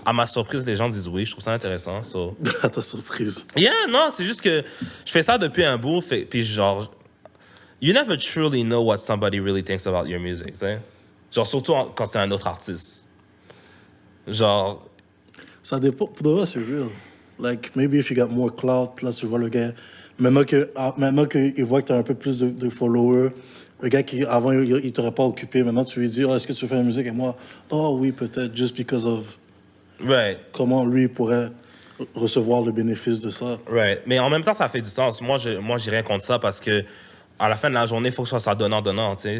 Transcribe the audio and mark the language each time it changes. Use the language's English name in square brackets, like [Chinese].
[French] À ma surprise, les gens disent oui, je trouve ça intéressant. [English] So. [French] À ta surprise. Yeah, non, c'est juste que je fais ça depuis un bout, puis genre, [English] you never truly know what somebody really thinks about your music, [French] tu sais? Genre, surtout quand c'est un autre artiste. Genre... Ça dépend. Pour de vrai, c'est real. [English] Like, maybe if you got more clout, [French] là, tu vois le gars. Maintenant qu'il voit que tu as un peu plus de followers, le gars qui, avant, il t'aurait pas occupé, maintenant, tu lui dis, oh, est-ce que tu veux faire de la musique? Et moi, oh oui, peut-être, [English] just because of Right. [French] comment lui pourrait recevoir le bénéfice de ça. [English] Right. [French] Mais en même temps, ça fait du sens. Moi, j'ai rien contre ça parce que à la fin de la journée, il faut que ce soit donnant-donnant, tu sais.